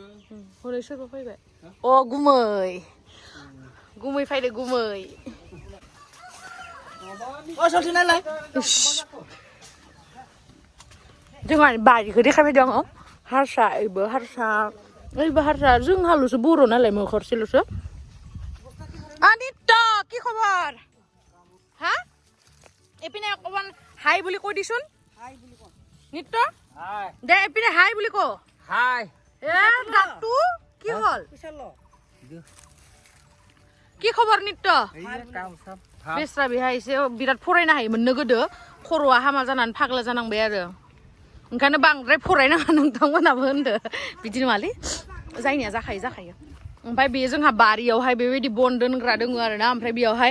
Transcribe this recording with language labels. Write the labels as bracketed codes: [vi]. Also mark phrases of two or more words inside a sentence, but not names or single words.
[brx] हरै सोरबा फैबाय अ गुमै फैदो गुमै अ सल्थि नालाय जोंहा बारिखौ देखायबाय दं हारसा ओइबो हारसा जोंहाल'सो बर' नालाय मोखरसेल'सो [as] আদিত্য কি খবর হ্যাঁ এপিনে অকমান হাই বুলি কৈ দিছোন নিত্য দে এপিনে হাই বুলি ক হাই এ দাঁতটো কি হল কি খবৰ নিত্য [brx] बेस्रा बेहा एसे बिराद फरायनो हायोमोननो गोदो खर'आ हामा जानानै फाग्ला जानांबाय आरो ओंखायनो बांद्राय फरायनाङा नोंथांमोनाबो होनदो बिदि नङालै जायनिया जाखायो ओमफ्राय बे जोंहा बारियावहाय बेबायदि बन दोनग्रा दङ आरोना ओमफ्राय बेयावहाय